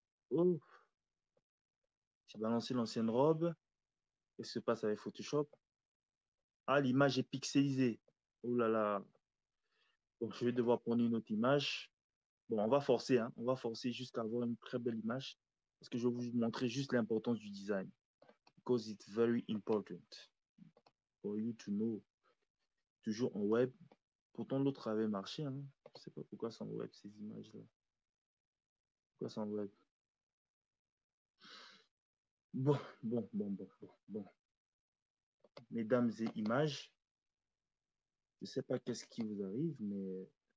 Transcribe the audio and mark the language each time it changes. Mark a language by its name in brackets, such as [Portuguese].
[French] Oh, j'ai balancé l'ancienne robe. Qu'est-ce qui se passe avec Photoshop? Ah, l'image est pixelisée. Oh là là. Donc, je vais devoir prendre une autre image. Bon, on va forcer, hein. On va forcer jusqu'à avoir une très belle image. Parce que je vais vous montrer juste l'importance du design. [English] Because it's very important for you to know. [French] Toujours en web. Pourtant, l'autre avait marché, hein. Je ne sais pas pourquoi c'est en web, ces images-là. Pourquoi c'est en web? Bon, bon, bon, bon, bon, bon. Mesdames et images, je ne sais pas qu'est-ce qui vous arrive, mais...